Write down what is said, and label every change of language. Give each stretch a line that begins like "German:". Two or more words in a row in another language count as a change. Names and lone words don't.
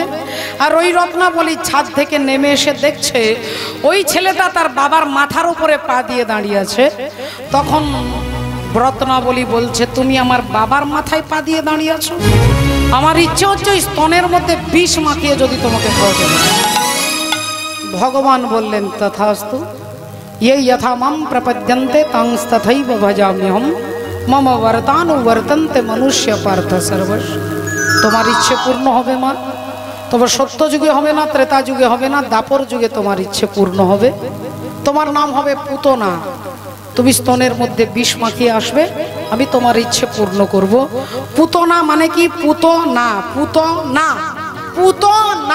Bangla: আর ওই রত্নাবলী ছাদ থেকে নেমে এসে দেখছে ওই ছেলেটা তার বাবার মাথার উপরে পা দিয়ে দাঁড়িয়ে আছে। তখন রত্নাবলী বলছে, তুমি আমার বাবার মাথায় পা দিয়ে দাঁড়িয়ে আছো? আমার ইচ্ছে হচ্ছে ওই স্তনের মধ্যে বিষ মাখিয়ে যদি তোমাকে খাওয়াতে পারি। ভগবান বললেন তথাস্তু,
Sanskrit: ये यथा मां प्रपद्यन्ते तांस्तथैव भजाम्यहं मम वर्तानुवर्तन्ते मनुष्य पार्थ सर्वस्व।
Bangla: তোমার ইচ্ছে পূর্ণ হবে মা, তবে সত্য যুগে হবে না, ত্রেতা যুগে হবে না, দাপর যুগে তোমার ইচ্ছে পূর্ণ হবে। তোমার নাম হবে পুতনা। তুমি স্তনের মধ্যে বিষ মাখিয়ে আসবে, আমি তোমার ইচ্ছে পূর্ণ করব। পুতনা মানে কি? পুতনা, পুতনা, পুতনা।